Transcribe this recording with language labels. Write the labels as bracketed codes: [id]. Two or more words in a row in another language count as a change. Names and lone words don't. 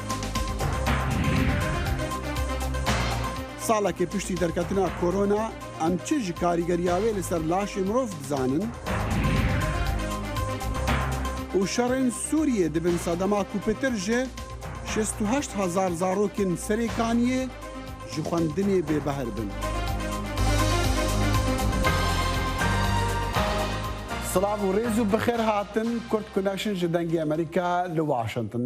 [ku] ساڵێکی پشتی دەرکەتنا کۆرۆنا ئەم چ ji کاریگەریاوێ لەسەر لاشی مرۆڤ بزانن û şerên Sûriyê dibin sedema ku pêtir ji 68,000 zarokên serêkaniyê ji xwendinê bêbehr bin. Silav û rêz û bixêr hatin Kurd Connection ji dengê Amerîka li Washington.